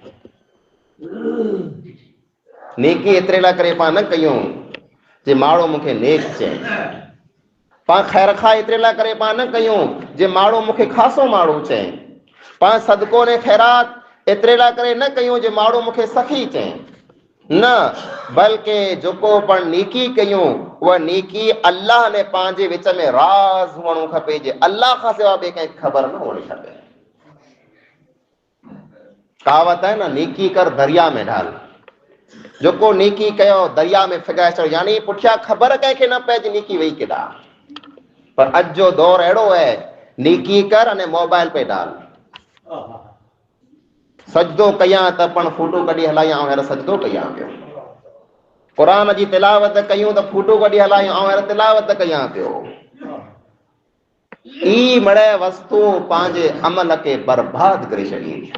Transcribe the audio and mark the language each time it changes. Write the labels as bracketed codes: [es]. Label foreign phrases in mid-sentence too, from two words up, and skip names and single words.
[sd] नेकी एतिरे लाइ करे पाण न कयूं जे माण्हू मूंखे नेक चए, पाण ख़ैर खा एतिरे लाइ करे पाण न कयूं जे माण्हू मूंखे ख़ासो माण्हू चए, पाण सदको ने ख़ैरात एतिरे लाइ करे न कयूं जे माण्हू मूंखे सखी चए। न बल्कि जेको पण नेकी कयूं उहा नेकी अल्लाह ने पंहिंजे विच में राज़ हुअणो खपे, जे अल्लाह खां सवाइ ॿिए कंहिंखे ख़बर न हुअणी खपे। [hi] कहावत है न, नेकी कर दरिया में ढाल। [sd] जेको नेकी कयो दरिया में फिगाए छॾियो, यानी पुठियां ख़बर कंहिंखे न पए नेकी वई केॾां। पर अॼु जो दौर अहिड़ो है, [hi] नेकी कर अने मोबाइल पे डाल। [sd] सजदो कयां त पण फोटो कढी हलायां ऐं हींअर सजदो कयां पियो। क़ुरान जी तिलावत कयूं त फोटो कढी हलायूं ऐं हींअर तिलावत कयां पियो। ई मड़े वस्तु पंहिंजे अमल खे बर्बाद करे छॾी।